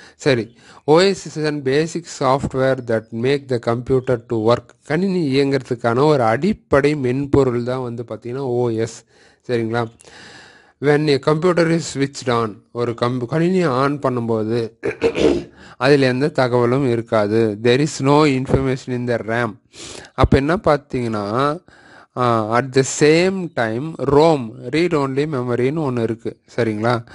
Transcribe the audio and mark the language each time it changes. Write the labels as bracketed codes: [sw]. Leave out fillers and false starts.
[en] சரி, OS is and basic software that make the computer to work. [ta] கணினி இயங்கிறதுக்கான ஒரு அடிப்படை மென்பொருள் தான் வந்து பார்த்திங்கன்னா ஓஎஸ். சரிங்களா? [en] when a computer is switched on, [ta] ஒரு கணினியை ஆன் பண்ணும்போது அதில் எந்த தகவலும் இருக்காது. [en] there is no information in the RAM. [ta] அப்போ என்ன பார்த்தீங்கன்னா [en] at the same time [ta] Rome, read only மெமரின்னு ஒன்று இருக்குது. சரிங்களா?